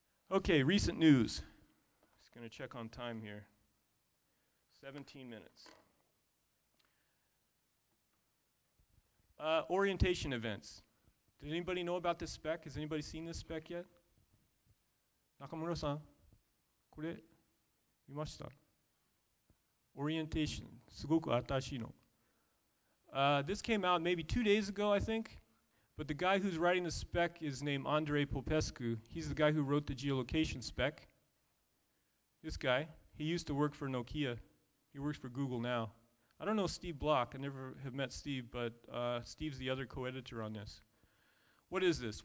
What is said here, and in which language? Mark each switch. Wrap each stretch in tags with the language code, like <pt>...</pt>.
<en>Okay, recent news. Just going to check on time here. 17 minutes. Orientation events. Did anybody know about this spec? Has anybody seen this spec yet?</en> <ja>Nakamura-san, これ見ました? Orientation, すごく新しいの.</ja> <en>This came out maybe 2 days ago, I think. But the guy who's writing the spec is named Andrei Popescu. He's the guy who wrote the geolocation spec. This guy, he used to work for Nokia. He works for Google now. I don't know Steve Block. I never have met Steve, but Steve's the other co-editor on this. What is this?</en>